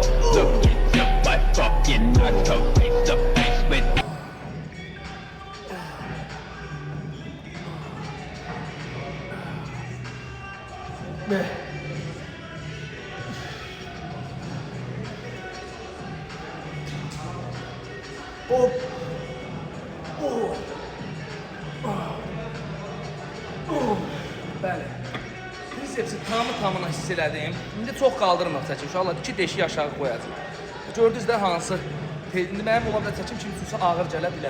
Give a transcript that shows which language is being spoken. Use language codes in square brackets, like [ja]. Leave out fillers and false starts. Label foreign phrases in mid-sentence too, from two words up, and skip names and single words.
[en] Look into my fucking eyes, so face to face with [az] Ne? Hop. Oh. Bəli. Trisepsi tamamına hiss elədim. İndi çox qaldırmır çəkim. İnşallah 2 deşik aşağı qoyacağım. Gördünüz də hansı? İndi mənim ola bilər çəkim kimi tutsa ağır gələ bilər.